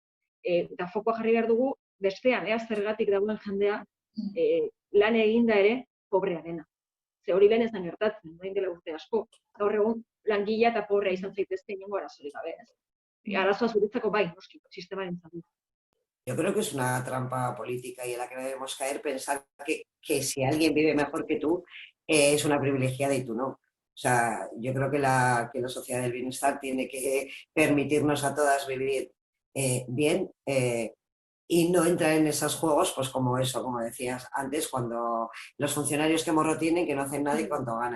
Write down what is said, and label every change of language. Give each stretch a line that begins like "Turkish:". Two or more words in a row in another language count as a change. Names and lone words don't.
Basque: Eta fokoa jarri behar dugu, bestean, zergatik dagoen jendea, lan eginda ere, pobrearena. Ze hori lehen ezan gertatzen, orain dela urte asko. Gaur egun, langilea eta pobrea izan zaitezke inongo arazorik gabe, ez? Arazoa zuretzako bai, noski, sistemaren zatu.
Spanish: Yo creo que es una trampa política y en la que debemos caer pensar que si alguien vive mejor que tú, es una privilegiada y tú no. O sea, yo creo que la sociedad del bienestar tiene que permitirnos a todas vivir bien y no entrar en esos juegos, pues como eso, como decías antes, cuando los funcionarios que morro tienen, que no hacen nada y cuánto ganan.